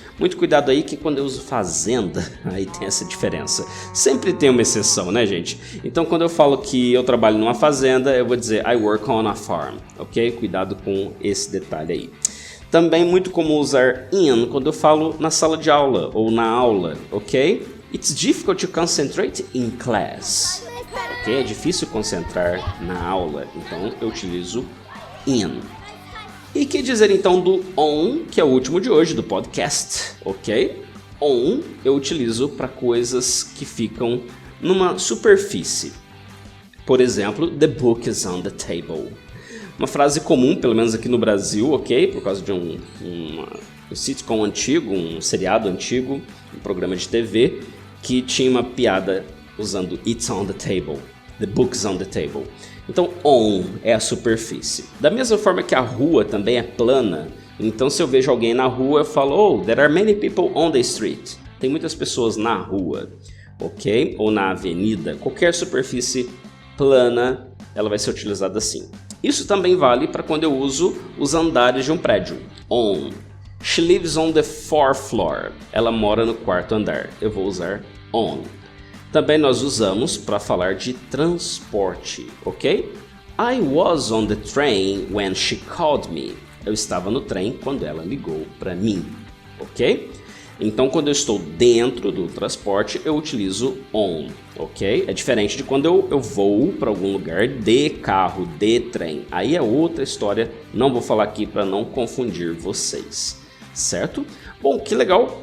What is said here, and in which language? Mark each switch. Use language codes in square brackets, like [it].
[pt] Muito cuidado aí que quando eu uso fazenda, aí tem essa diferença. Sempre tem uma exceção, né, gente? Então, quando eu falo que eu trabalho numa fazenda, eu vou dizer [en] I work on a farm, [pt] ok? Cuidado com esse detalhe aí. Também muito comum usar in quando eu falo na sala de aula ou na aula, ok? [en] It's difficult to concentrate in class. [pt] Ok? É difícil concentrar na aula, então eu utilizo in. E que dizer então do on, que é o último de hoje do podcast, ok? On eu utilizo para coisas que ficam numa superfície. Por exemplo, [en] the book is on the table. [pt] Uma frase comum, pelo menos aqui no Brasil, ok? Por causa de um sitcom antigo, um seriado antigo, um programa de TV, que tinha uma piada usando [en] it's on the table, the book is on the table. [pt] Então, on é a superfície. Da mesma forma que a rua também é plana, então se eu vejo alguém na rua, eu falo, oh, [en] there are many people on the street. [pt] Tem muitas pessoas na rua, ok? Ou na avenida. Qualquer superfície plana, ela vai ser utilizada assim. Isso também vale para quando eu uso os andares de um prédio. [en] On. She lives on the 4th floor. [pt] Ela mora no 4º andar. Eu vou usar on. Também nós usamos para falar de transporte, ok? [en] I was on the train when she called me. [pt] Eu estava no trem quando ela ligou para mim, ok? Então, quando eu estou dentro do transporte, eu utilizo on, ok? É diferente de quando eu vou para algum lugar de carro, de trem. Aí é outra história, não vou falar aqui para não confundir vocês, certo? Bom, que legal!